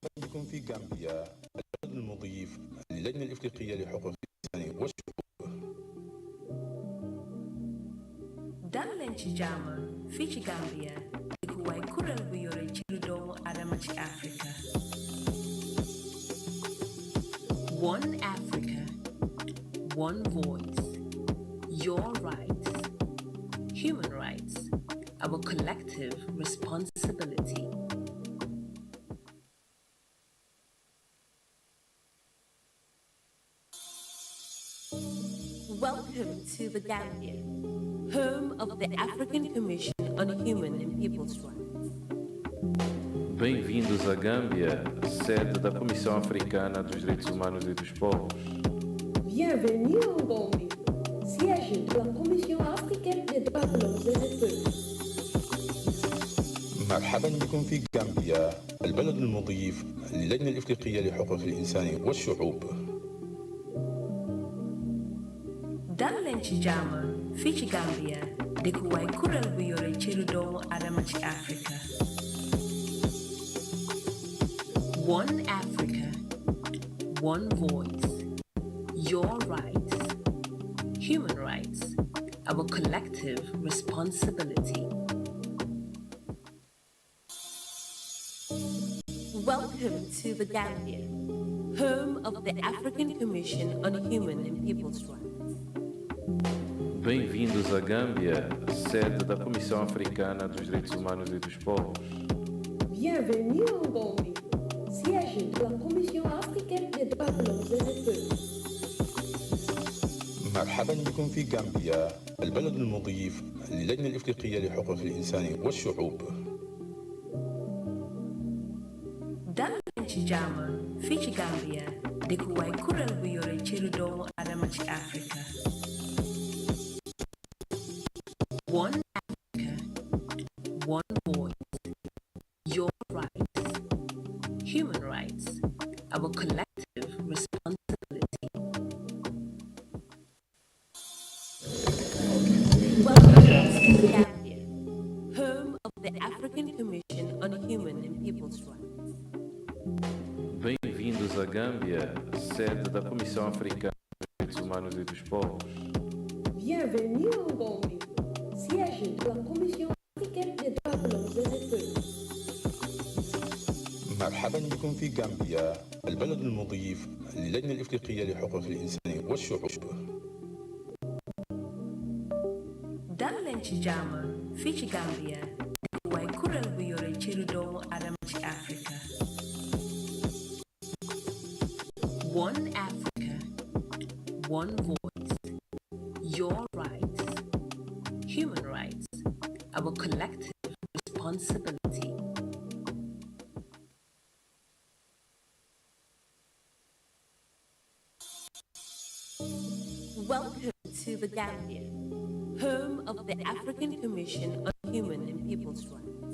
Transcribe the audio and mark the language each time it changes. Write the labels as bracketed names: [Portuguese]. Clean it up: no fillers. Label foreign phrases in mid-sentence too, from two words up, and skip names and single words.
[Arabic] بكم في غامبيا، البلد المضيف للجنة الإفريقية لحقوق الإنسان والشعوب. [Wolof] dal leen ci jàmm fii ci Gambia dëkkuwaay kuréel bu yore ci lu doomu adama ci Afrika. [English] One Africa, one voice, your rights, human rights, our collective responsibility. Welcome to the Gambia, home of the African Commission on Human and People's Rights. [Portuguese] Bem-vindos à Gâmbia, sede da Comissão Africana dos Direitos Humanos e dos Povos. [French] Bienvenue en Gambie, siège de la Commission africaine des droits de l'homme et des peuples. [Arabic] مرحبا بكم في غامبيا، البلد المضيف للجنة الإفريقية لحقوق الإنسان والشعوب. [Wolof] dal leen ci jàmm fii ci Gambia dëkkuwaay kuréel bu yore ci lu doomu adama ci Afrika. [English] One Africa, one voice, your rights, human rights, our collective responsibility. Welcome to the Gambia, home of the African Commission on Human and People's Rights. [Portuguese] Bem-vindos à Gâmbia, sede da Comissão Africana dos Direitos Humanos e dos Povos. [French] Bienvenue en Gambie, siège de la Commission africaine des droits de l'homme et des peuples. [Arabic] مرحبا بكم في غامبيا، البلد المضيف للجنة الإفريقية لحقوق الإنسان والشعوب. [Wolof] dal leen ci jàmm fii ci Gambia dëkkuwaay kuréel bu yore ci lu doomu adama ci Afrika. [English] One Africa, one voice, your rights, human rights, our collective responsibility. Welcome to the Gambia, home of the African Commission on Human and People's Rights. [Portuguese] Bem-vindos à Gâmbia, sede da Comissão Africana dos Direitos Humanos e dos Povos. [French] Bienvenue en Gambie, siège de la Commission africaine des droits de l'homme et des peuples. [Arabic] مرحبا بكم في غامبيا، البلد المضيف للجنة الإفريقية لحقوق الإنسان والشعوب. [Wolof] dal leen ci jàmm fii ci Gambia dëkkuwaay kuréel bu yore ci lu doomu adama ci Afrika. [English] One Africa, one voice, your rights, human rights, our collective responsibility. Welcome to the Gambia, home of the African Commission on Human and People's Rights.